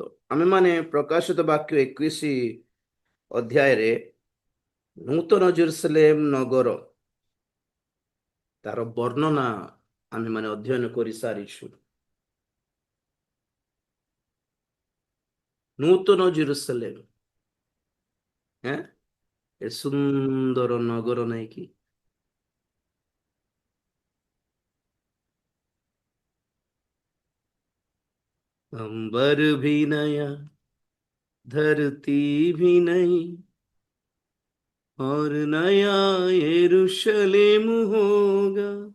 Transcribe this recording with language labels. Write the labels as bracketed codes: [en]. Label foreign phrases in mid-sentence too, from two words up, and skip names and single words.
[or] ଆମେ ମାନେ ପ୍ରକାଶିତ ବାକ୍ୟ 21 ଅଧ୍ୟାୟରେ ନୂତନ ଜେରୁସଲେମ ନଗର ତାର ବର୍ଣ୍ଣନା ଆମେ ମାନେ ଅଧ୍ୟୟନ କରି ସାରିଛୁ। ନୂତନ ଜେରୁସଲେମ ଏ ସୁନ୍ଦର ନଗର ନାଇଁ କି? [hi] अंबर भी नया, धरती भी नई, और नया यरूशलेम होगा।